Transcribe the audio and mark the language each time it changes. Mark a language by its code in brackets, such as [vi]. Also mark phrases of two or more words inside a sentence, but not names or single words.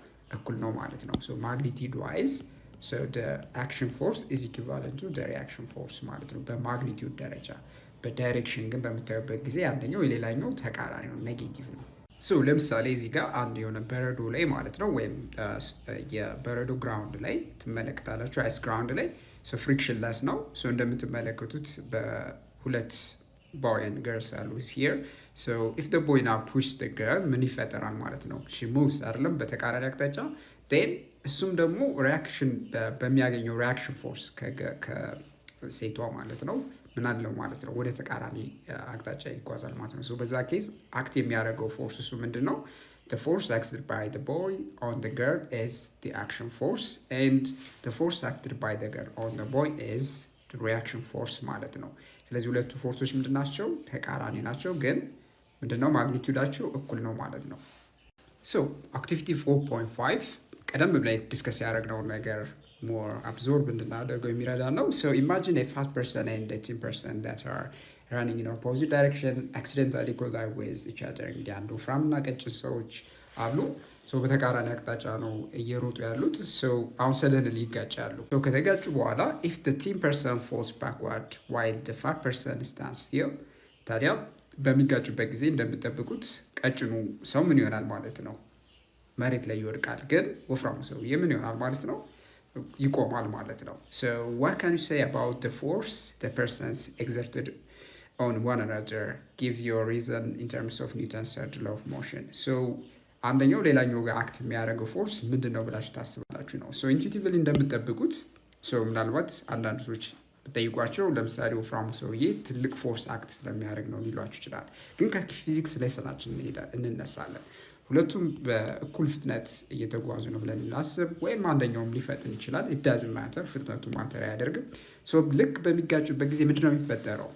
[am] እኩል ነው ማለት ነው። [en] So magnitude wise action force is equivalent to reaction force [am] ማለት ነው በማግኒቲዩድ ደረጃ። በዳይሬክሽን ግን በምታዩበት ጊዜ አንደኛው የሌላኛው ተቃራኒ ነው፣ ኔጌቲቭ ነው። ሶ ለምሳሌ እዚህ ጋር አንድ የሆነ በረዶ ላይ ማለት ነው ወይም የበረዶ ግራውንድ ላይ ትመለከታላችሁ። [en] ice ground [am] ላይ [en] friction less [am] ነው። ሶ እንደምትመለከቱት በሁለት [en] boy and girls [am] አሉ ሂር። [en] So if the boy now push the girl [am] ምን ይፈጠራል ማለት ነው? [en] she moves [am] አይደለም በተቃራኒ አቅጣጫ። ዴን እሱም ደግሞ ሪያክሽን በሚያገኘው [en] reaction force [am] ከሴቷ ማለት ነው ምን አለው ማለት ነው? ወደ ተቃራኒ አቅጣጫ ይጓዛል ማለት ነው። ሶ በዛ ኬስ አክት የሚያደርገው ፎርስ እሱ ምንድን ነው? [en] The force acted by the boy on the girl is the action force and the force acted by the girl on the boy is the reaction force [am] ማለት ነው። ስለዚህ ሁለቱ ፎርሶች ምንድን ናቸው? ተቃራኒ ናቸው፣ ግን ምንድነው ማግኒቲዩዳቸው እኩል ነው ማለት ነው። ሶ አክቲቪቲ 4.5 ቀደም ብለን ዲስከስ ያደረግነው ነገር [en] more absorb [am] እንድናደርገው የሚረዳ ነው። [en] So imagine a fat person and a thin person that are running in opposite direction accidentally collide with each other። [am] እንግዲህ አንዱ ወፍራም እና ቀጭን ሰዎች አሉ። ሶ በተቃራኒ አቅጣጫ ነው እየሮጡ ያሉት። ሶ አሁን ሰደንሊ ይጋጫሉ። ሶ ከተጋጩ በኋላ [en] if the thin person falls backward while the fat person stands still፣ [am] ታዲያ በሚጋጩበት ጊዜ እንደምትጠብቁት ቀጭኑ ሰው ምን ይሆናል ማለት ነው? መሬት ላይ ይወድቃል። ግን ወፍራሙ ሰውዬ ምን ይሆናል ማለት ነው? ይቆማል ማለት ነው። [en] So what can you say about the force the persons exerted on one another? Give your reason in terms of Newton's third law of motion. [am] So አንደኛው ሌላኛው ጋር አክት የሚያደርገው ፎርስ ምንድን ነው ብላችሁ ታስባላችሁ ነው። ሶ ኢንቱቲቭሊ እንደምትጠብቁት ምናልባት አንዳንድ ሰዎች ብጠይቋቸው ለምሳሌ ወፍራሙ ሰውዬ ትልቅ ፎርስ አክት ስለሚያደርግ ነው ሊሏችሁ ይችላል። ግን ከፊዚክስ ላይ ሰናችን እንነሳለን። ሁለቱም በእኩል ፍጥነት እየተጓዙ ነው ብለን እናስብ፣ ወይም አንደኛውም ሊፈጥን ይችላል። [en] it doesn't matter [am] ፍጥነቱ ማተር አያደርግም። ልክ በሚጋጩበት ጊዜ ምንድነው የሚፈጠረው?